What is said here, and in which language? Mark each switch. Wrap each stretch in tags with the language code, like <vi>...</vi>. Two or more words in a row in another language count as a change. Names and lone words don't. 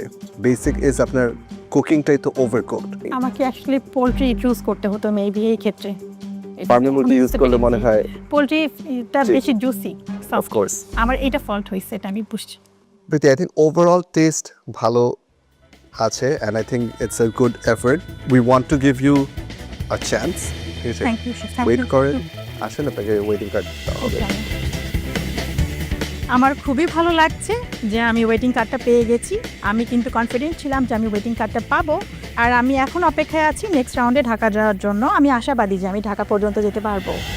<en>basic is</en> <bn>আপনার কুকিংটাই তো ওভারকুকড। আমাকে</bn> <en>actually poultry choose</en> <bn>করতে হতো মেবি এই ক্ষেত্রে। ফার্মের মুরগি ইউজ করলে মনে হয় পোলট্রিটা জি। বেশি জুসি</bn> <en>of course</en> <bn>আমার এটা ফল্ট হয়েছে এটা আমি বুঝছি</bn> <en>প্রীতি I think overall taste</en> <bn>ভালো আছে</bn> <en>and I think it's a good effort we want to give you a chance</en> <bn>ঠিক আছে</bn> <en>thank you</en> <bn>ওয়েট করেন আসেন আপনাকে</bn> <en>waiting card</en> <bn>দেওয়া হবে আমার খুবই ভালো লাগছে যে আমি</bn> <en>waiting cardটা</en> <bn>পেয়ে গেছি আমি কিন্তু কনফিডেন্ট ছিলাম যে আমি</bn> <en>waiting cardটা</en> <bn>পাবো আর আমি এখন অপেক্ষায় আছি</bn> <en>next roundে</en> <bn>ঢাকা যাওয়ার জন্য আমি আশাবাদী যে আমি ঢাকা পর্যন্ত যেতে পারবো</bn>